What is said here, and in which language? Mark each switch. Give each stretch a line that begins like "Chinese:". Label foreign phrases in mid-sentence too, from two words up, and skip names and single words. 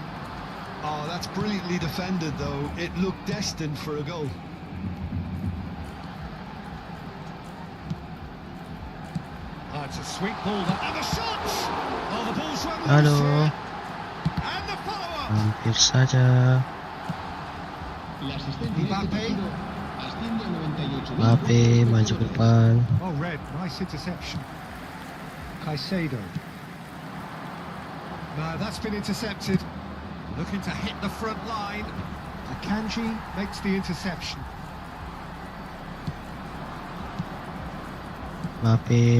English: Oh, that's brilliantly defended, though. It looked destined for a goal. Oh, it's a sweet ball. And the shot! Oh, the ball's run loose
Indonesian: Aduh.
English: here. And the follow-up.
Indonesian: Hampir saja.
Spanish: La asistencia de este partido asciende a 98.000.
Indonesian: Mbappe maju ke depan.
English: Oh, red. Nice interception. Caicedo. No, that's been intercepted. Looking to hit the front line. Akanji makes the interception. Mbappe